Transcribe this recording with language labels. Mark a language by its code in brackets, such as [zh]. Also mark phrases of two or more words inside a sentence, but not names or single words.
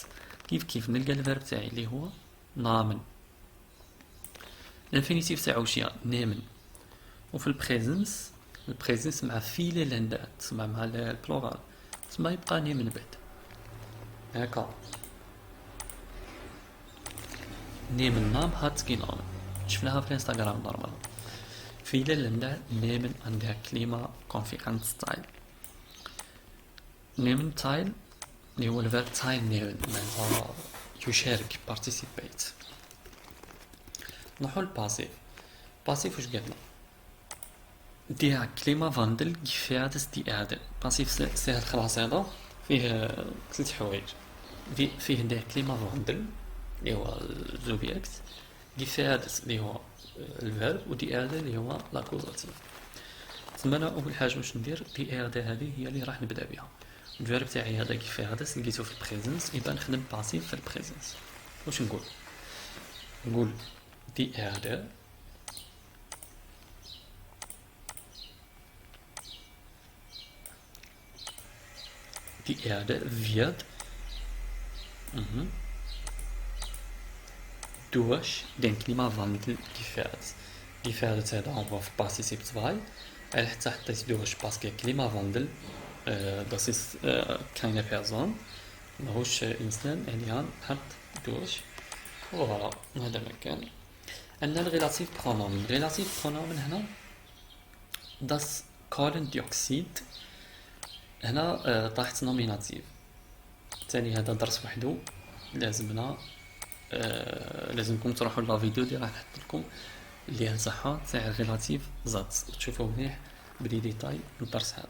[ar] كيف نلقى الفيرب تاعي اللي هو نامن، الانفينيتيف تاعو شيا نيمن، وفي البريزنس مع [de] viele Länder [ar] تسمع مع البلورال تسمع يبقى نيمن بعد هكا. [de] nehmen nahm hat genommen, [ar] شفناها في الانستغرام نورمال. [de] viele Länder nehmen an der Klimakonferenz teil. nehmen teil [ar] اللي هو الفيرب [de] teil nehmen [ar] معناتها يشارك participate. نروحو للباسيف. باسيف واش قالنا [de] Der Klimawandel gefährdet die Erde. [ar] باسيف ساهل خلاص، هذا فيه 3 حوايج. فيه [de] der Klimawandel [ar] اللي هو الزوبيكت، gefährdet اللي هو الفيرب، و [de] die Erde [ar] اللي هو لاكوزاتيف. تسمى انا اول حاجه واش ندير [de] die Erde [ar] هذه هي اللي راح نبدا بها. الفيرب تاعي هذا [de] gefährdet [ar] لقيتو في البريزنس، يبقى نخدم باسيف في البريزنس. واش نقول [de] die Erde die Erde wird durch den Klimawandel gefährdet. [ar] gefährdet هذا هو في Partizip 2. حتى حطيت durch باسكو [de] Klimawandel das ist keine Person [ar] ماهوش إنسان، يعني نحط durch. فوالا هذا مكان. عندنا الريلاتيف برونومن. الريلاتيف برونومن هنا [de] das Kohlendioxid [ar] هنا طاحت نوميناتيف. تاني هذا درس وحده لازمنا لازمكم تروحوا [fr] la vidéo [ar] اللي راح نحط لكم اللي تاعها تاع الريلاتيف زاد تشوفوا مليح بدي ديتاي الدرس هذا.